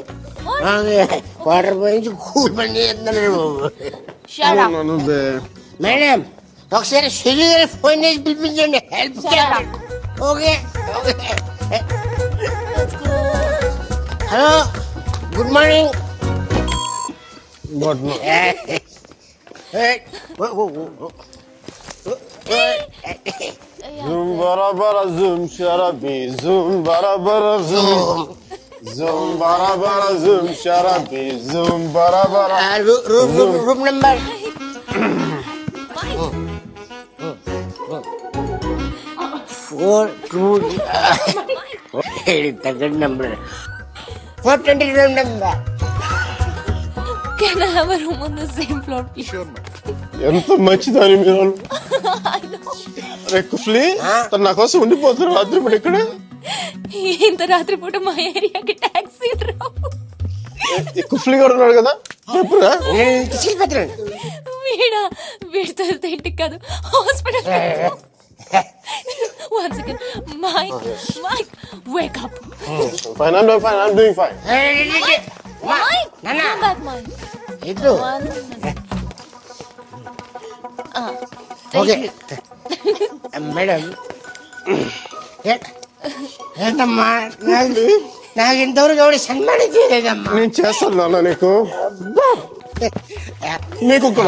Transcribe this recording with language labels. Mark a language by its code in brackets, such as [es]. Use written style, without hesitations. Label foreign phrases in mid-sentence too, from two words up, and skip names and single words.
[te] వాటర్ పోయించి కూల్ బండి మేడం, ఒకసారి సుజీ గారి ఫోన్ చేసి పిలిపించండి, హెల్ప్ చేయాలి. [en] Okay hello, good morning. [hi] ज़ूम बरा बरा ज़ूम शराबी ज़ूम बरा बरा ज़ूम ज़ूम बरा बरा ज़ूम शराबी ज़ूम बरा बरा [en] Room number 422 number 420 room number. Can I have a room on the same floor, please? Sure, [te] ఎంత మంచిదని మీరు. అరే కుఫ్లీ, తను నా కోసం ఉండిపోతున్నారు రాత్రి పూట ఇక్కడ. ఇంత రాత్రి పూట మా ఏరియాకి టాక్సీ రావు. కుఫ్లీ కూడా ఉన్నాడు కదా, చెప్పురా. వీడితో ఇంటికి కాదు, హాస్పిటల్. [en] One second, Mike, wake up. Fine, I'm doing fine. Mike, come back, Mike. [te] ఇటు [en] okay madam. [te] ఏంటమ్మా, నాకు ఇంతవరకు ఎవరు సన్మానం చేయలేదమ్మా. నేను చేస్తాను నాన్న నీకు. నీకు కూడా